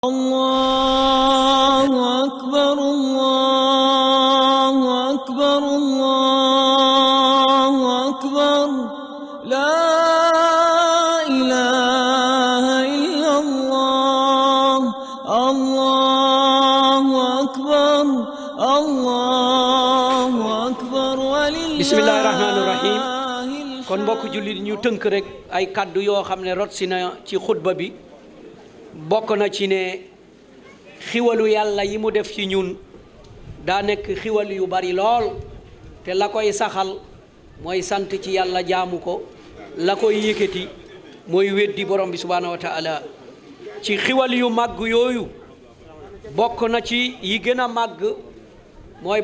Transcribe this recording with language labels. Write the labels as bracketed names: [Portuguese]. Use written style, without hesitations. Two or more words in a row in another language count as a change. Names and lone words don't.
[Arabic] الله أكبر الله أكبر الله أكبر لا إله إلا الله الله أكبر الله أكبر ولله بسم الله الرحمن الرحيم [Wolof] kon mbokk jullit ñu tënk rek ay kaddu yoo xam ne rot si na ci xutba bi bokk na ci ne xiwalu yàlla yi mu def ci ñun daa nekk xiwal yu bari lool te la koy saxal mooy sant ci yàlla jaamu ko la koy yëkkati mooy weddi borom bi [Arabic] سبحانه وتعالى [Wolof] ci xiwal yu màgg yooyu bokk na ci yi gën a màgg mooy